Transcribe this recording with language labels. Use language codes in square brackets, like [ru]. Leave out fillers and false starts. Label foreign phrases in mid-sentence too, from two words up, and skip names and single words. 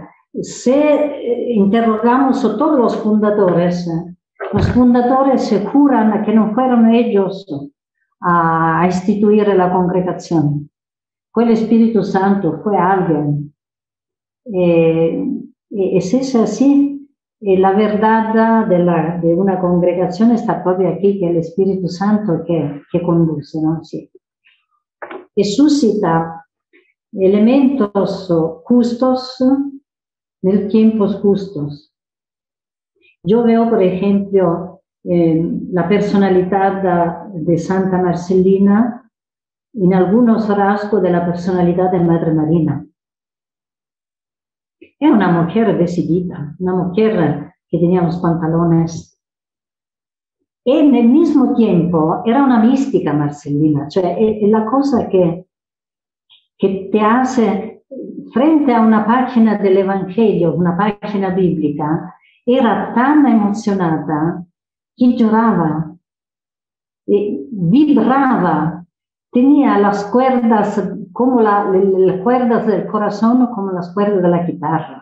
[es] Si interrogamos a todos los fundadores se juran que no fueron ellos a instituir la congregación. Fue el Espíritu Santo, fue alguien. Es eso así. la verdad de una congregación está proprio aquí, que è l'Espíritu Santo [it] che conduce, [es] ¿no? Sí. E suscita elementos justos en tiempos justos. Yo veo, por ejemplo, la personalidad de Santa Marcelina en algunos rasgos de la personalidad de Madre Marina. Es una mujer decidida, una mujer que tenía los pantalones. Y en el mismo tiempo era una mística Marcelina, [it] cioè è la cosa che [es] te hace, frente a una página del Evangelio, una página bíblica, era tan emocionada que lloraba, vibraba, tenía las cuerdas como las cuerdas del corazón como las cuerdas de la guitarra.